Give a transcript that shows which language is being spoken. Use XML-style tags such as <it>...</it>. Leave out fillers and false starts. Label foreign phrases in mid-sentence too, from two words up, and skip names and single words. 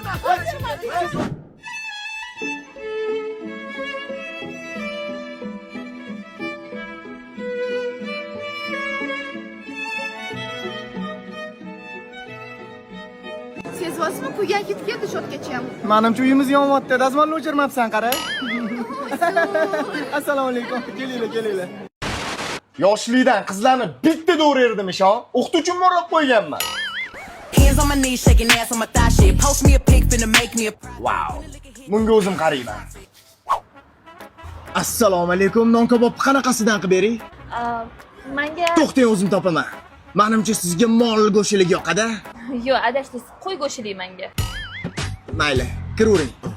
<uz>Sezyapsizmi? Kuygan ketib ketdi shotgacha ham. Menimcha uyimiz yonyapti. Dazmolni o'chirmabsan, qara. Assalomu alaykum. Kelinglar. Yoshlikdan qizlarni bitta do'rerdim isho. O'qituvchimni o'rab qo'yganman.</uz> <en>Hands on my knees, shaking ass on my thigh shit. Post me a pic, finna make me a.</en> <uz>Wow. Bunga o'zim qarayman. Assalomu alaykum. Non kabobni qanaqasidan qilib bering? Menga To'xtang, o'zim topaman. Menimcha sizga mol go'shilik yoqadi. yo'q, adashdingiz. Qo'y go'shilik menga. Mayli, kiravering.</uz>